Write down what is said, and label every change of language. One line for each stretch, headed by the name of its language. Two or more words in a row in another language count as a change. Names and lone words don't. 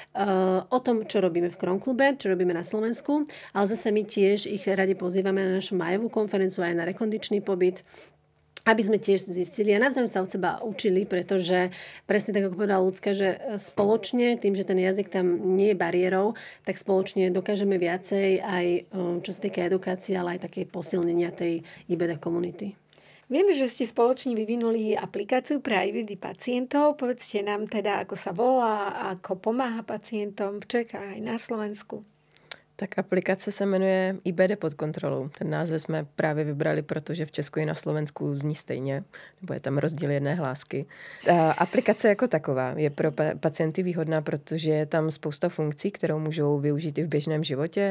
Slovak: o tom, čo robíme v Kronklube, čo robíme na Slovensku, ale zase my tiež ich radi pozývame na našu majovú konferenciu aj na rekondičný pobyt, aby sme tiež zistili a navzájom sa od seba učili, pretože presne tak, ako povedala Ľudská, že spoločne, tým, že ten jazyk tam nie je bariérou, tak spoločne dokážeme viacej aj čo sa týka edukácie, ale aj také posilnenia tej IBD komunity. Vieme, že ste spoločne vyvinuli aplikáciu pre IBD pacientov. Povedzte nám teda, ako sa volá, ako pomáha pacientom v Čechách aj na Slovensku.
Czech: Tak aplikace se jmenuje IBD pod kontrolou. Ten název jsme právě vybrali, protože v Česku i na Slovensku zní stejně, nebo je tam rozdíl jedné hlásky. Aplikace jako taková je pro pacienty výhodná, protože je tam spousta funkcí, kterou můžou využít i v běžném životě.